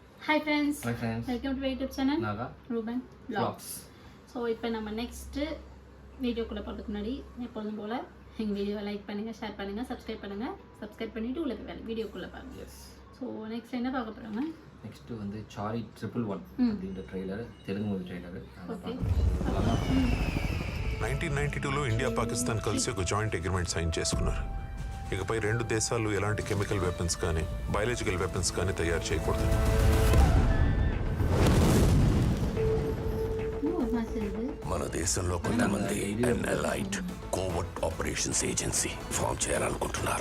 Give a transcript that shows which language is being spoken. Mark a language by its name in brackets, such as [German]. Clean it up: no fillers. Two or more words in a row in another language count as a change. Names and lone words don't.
[English] Hi friends. Welcome to my YouTube channel. Naga. Ruben Vlogs. [Tamil] So இப்போ நம்ம [English] next video [Tamil] போறதுக்கு முன்னாடி எப்பொழுதும் போல எங்க வீடியோவை லைக் பண்ணுங்க, ஷேர் பண்ணுங்க, சப்ஸ்கிரைப் பண்ணுங்க. சப்ஸ்கிரைப் பண்ணிட்டு உள்ள போய் வீடியோக்குள்ள பாருங்க. எஸ். [English] so next [Tamil] என்ன பார்க்க போறோம்னா நெக்ஸ்ட் வந்து சாரி 111 அப்படின்ற ட்ரெய்லர், தெலுங்கு [English] movie trailer. [Telugu] ఓకే 1992లో ఇండియా పాకిస్తాన్ కలిసి ఒక [English] joint agreement sign [Telugu] చేసుకున్నారు. ఇకపై రెండు దేశాలు ఎలాంటి [English] chemical weapons [Telugu] కానీ [English] biological weapons [Telugu] కానీ తయారు చేయకూడదు. మన దేశంలో కొంతమంది ఎన్ఎల్ఐట్ [English] covert operations agency form [Telugu] చేయాలనుకుంటున్నారు.